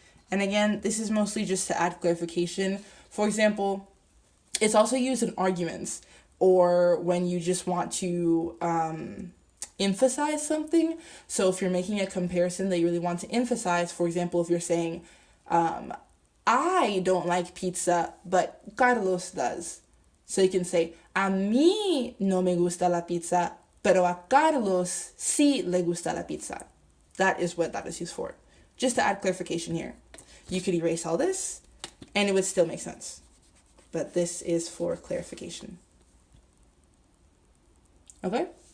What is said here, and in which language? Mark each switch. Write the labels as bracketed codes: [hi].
[en] And again, this is mostly just to add clarification. For example, it's also used in arguments or when you just want to emphasize something. So if you're making a comparison that you really want to emphasize, for example, if you're saying, I don't like pizza, but Carlos does. [es] So you can say, a mí no me gusta la pizza, pero a Carlos sí le gusta la pizza. [en] That is what that is used for. Just to add clarification here. You could erase all this, and it would still make sense. But this is for clarification. Okay?